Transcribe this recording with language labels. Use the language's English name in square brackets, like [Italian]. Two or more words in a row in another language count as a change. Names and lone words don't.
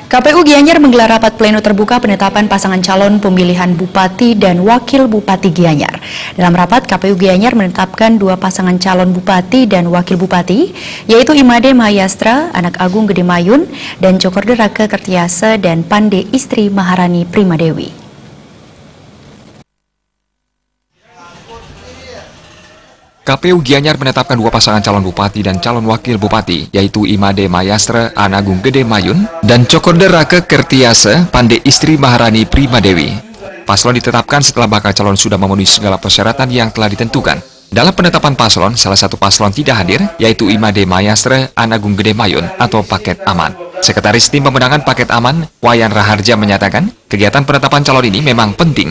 [Indonesian] KPU Gianyar menggelar rapat pleno terbuka penetapan pasangan calon pemilihan Bupati dan Wakil Bupati Gianyar. Dalam rapat, KPU Gianyar menetapkan dua pasangan calon Bupati dan Wakil Bupati, yaitu Imade Mahayastra, anak Agung Gede Mayun, dan Cokorda Rake Kertiase dan Pande istri Maharani Primadewi. KPU Gianyar menetapkan dua pasangan calon bupati dan calon wakil bupati, yaitu Imade Mahayastra, anak Agung Gede Mayun, dan Cokorda Rake Kertiase, Pande istri Maharani Primadewi. Paslon ditetapkan setelah bakal calon sudah memenuhi segala persyaratan yang telah ditentukan. Dalam penetapan paslon, salah satu paslon tidak hadir, yaitu Imade Mahayastra, anak Agung Gede Mayun, atau Paket Aman. Sekretaris Tim Pemenangan Paket Aman, Wayan Raharja menyatakan, kegiatan penetapan calon ini memang penting.